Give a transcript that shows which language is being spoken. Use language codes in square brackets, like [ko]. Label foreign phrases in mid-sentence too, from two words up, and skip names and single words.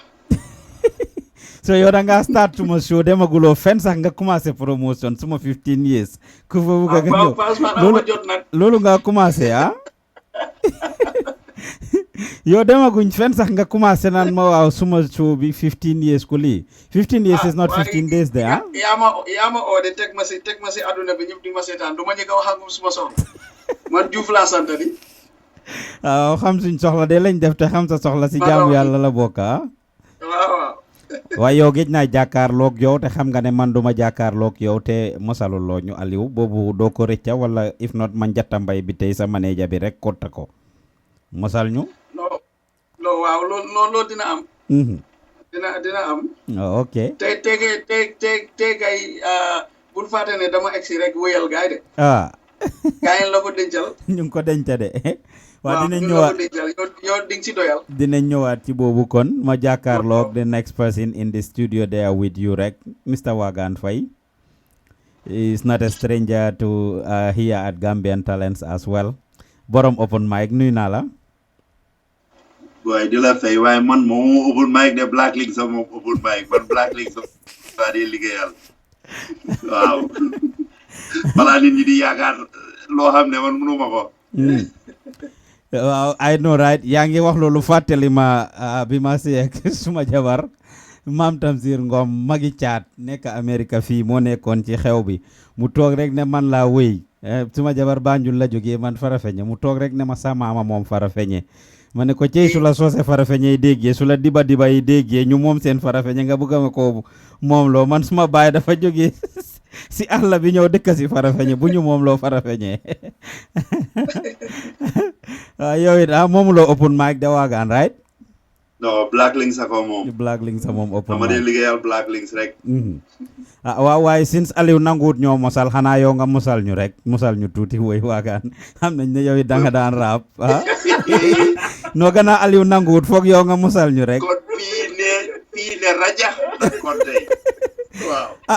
[wo] so yow da ngaa start suma show demaguloo fenn sax nga commencé promotion suma 15 years ku fa bëgg nga ñëw loolu nga commencé yow demaguñ fenn sax nga commencé naan ma waaw suma show bi 15 years ku lii [en] 15 years is not 15 days [wo] de yaa ma oode teg ma si àdduna bi ñëpp di ma seetaan du ma njëkk a wax ak suma soxla man Diouf laa sant di waaw xam suñ soxla de lañ def te xam sa soxla si jaamu yàlla la bokk waaw waaye yow géej naa jàkkaarloog yow te xam nga ne man duma jàkkaarloog yow te mosaluloo ñu Aliou boobu doo ko rëcca wala if not man Jatta Mbay bi tey sa manager bi rek kotta ko mosal ñu non waaw loolu dina am dina am ok te gay bul fàtte ne dama egsi rek wéyal gaay de gaay la ko dencal ñu ngi ko denca de waaw dinañ ñëwaat yow di nga ci doyal dinañ ñëwaat ci boobu kon ma jàkkaarloog [en] the next person in the studio there with you [wo] rek Mr. [en] Wagan Faye is not a stranger to here at Gambian Talents as well [wo] borom open mic nuyu naa la boy di la fay waaye man moom open mic de Black Link sax moom open mic man Black Link sax waa di liggéeyal waaw balaa nit ñi di yaakaar loo xam ne man mënuma ko waaw [en] I know right [wo] yaa ngi wax loolu fàttali ma bi ma seeg suma jabar Maam Tamsir Ngom magi caat nekk Amérique fii moo nekkoon ci xew bi mu toog rek ne man laa wéy suma jabar Banjul la jógee man Farafeñe mu toog rek ne ma sa maama moom Farafeñe ma ne ko cey su la soose Farafeñe yi déggee su la diba yi déggee ñu moom seen Farafeñe nga bëgg ma ko moom loo man suma baay dafa jógee si àll bi ñëw dëkk si Farafeñe bu ñu moom loo Farafeñe yow it moom loo open mic da waagaan right non Black Links ako moom Black Links moom open mic dama dee liggéeyal Black Links rek waaw waaye since Aliou nanguut ñoo mosal xanaa yow nga mosal ñu rek mosal ñu tuuti woy waagaan xam nañ ne yow it danga daan rap noo gën a Aliou nanguut foog yow nga mosal ñu rek kon fii ne raja kon tey waaw